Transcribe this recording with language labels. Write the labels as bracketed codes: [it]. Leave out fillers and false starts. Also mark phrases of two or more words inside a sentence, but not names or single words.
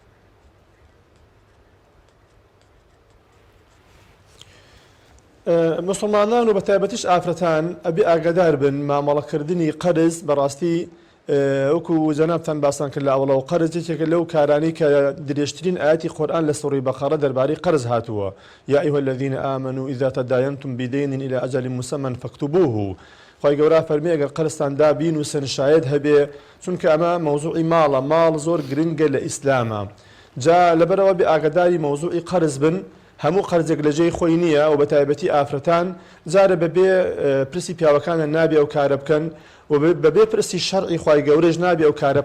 [ckb] مسلمانان و بەتایبەتیش ئافرەتان ئەبێ ئاگادار بن مامەڵەکردنی قەرز بەڕاستی وەکو جەنابتان باسان کرد لە ئەوڵەوە قەرز یەکێکە لەو کارانی کە درێژترین ئاەتی قورئان لە سوڕەی بەقەرە دەربارەی قەرز هاتووە [ar] یا ئەیها الذین آمنوا إذا تداینتم بدین إلى أجل مسمى فاكتبوه [ckb] خی گەورە فەرمی ئەگەر قەرزتاندا بینوسن شاید هەبێ چونکە ئەمە مەوزوعی ماڵە ماڵ زۆر گرنگە لە ئیسلامە جا لەبەرەوە بێ ئاگداری مەوزوعی قەرز بن هەموو قەرزێک لە جێی خۆی نییە و بە تایبەتی ئافرەتان جارە بەبێ پرسی پیاوەکانە نابێ ئەو کارە بکەن و بەبێ پرسی شەرعی خی گەورەش نابێ ئەو کارە